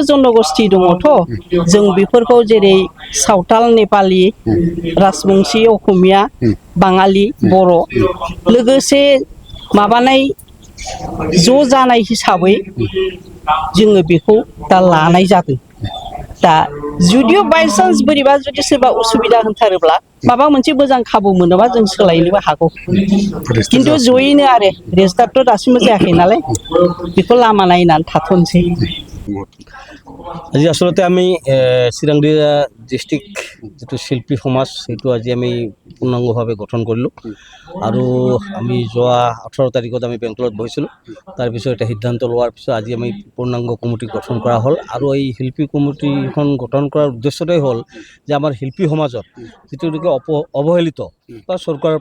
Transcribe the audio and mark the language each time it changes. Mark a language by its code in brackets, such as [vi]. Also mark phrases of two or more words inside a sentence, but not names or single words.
[brx] जन'गोष्ठी दङथ' जों बेफोरखौ जेरै सावथाल नेपालि राजबंसि असमिया बाङालि बर' लोगोसे माबानाय ज' जानाय हिसाबै जोङो बेखौ दा लानाय जादों दा जुदिअ बायसान्स बोरैबा जुदि सोरबा उसुबिदा होनथारोब्ला माबा मोनसे मोजां खाबु मोनोबा जों सोलायनोबो हागौ खिन्थु जयैनो आरो रेजिस्टारथ' दासिमबो जायाखै नालाय बेखौ लामा नायनानै थाथ'नोसै [as] আজি আসলতে আমি চিৰাংদিয়া ডিষ্ট্ৰিক্ট যিটো শিল্পী সমাজ সেইটো আজি আমি পূৰ্ণাংগভাৱে গঠন কৰিলোঁ আৰু আমি যোৱা 18 তাৰিখত আমি বেংগলত বহিছিলোঁ তাৰপিছত এটা সিদ্ধান্ত লোৱাৰ পিছত আজি আমি পূৰ্ণাংগ কমিটি গঠন কৰা হ'ল আৰু এই শিল্পী কমিটিখন গঠন কৰাৰ উদ্দেশ্যটোৱেই হ'ল যে আমাৰ শিল্পী সমাজত যিটো নেকি অৱহেলিত বা চৰকাৰৰ